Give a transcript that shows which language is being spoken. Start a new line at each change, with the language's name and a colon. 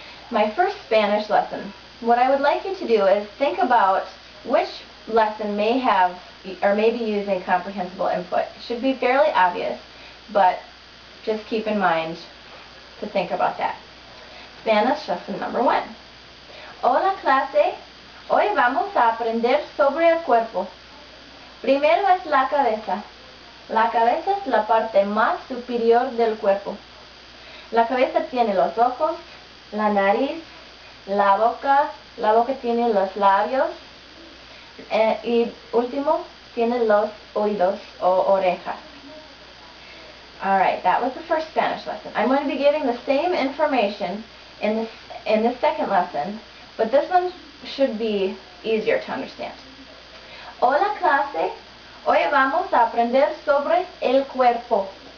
English: My first Spanish lesson. What I would like you to do is think about which lesson may have or may be using comprehensible input. It should be fairly obvious, but just keep in mind to think about that. Spanish lesson number 1.
Spanish: Hola clase, hoy vamos a aprender sobre el cuerpo. Primero es la cabeza. La cabeza es la parte más superior del cuerpo. La cabeza tiene los ojos, la nariz, la boca tiene los labios y último tiene los oídos o orejas.
English: Alright, that was the first Spanish lesson. I'm going to be giving the same information in the second lesson, but this one should be easier to understand.
Spanish: Hola clase, hoy vamos a aprender sobre el cuerpo.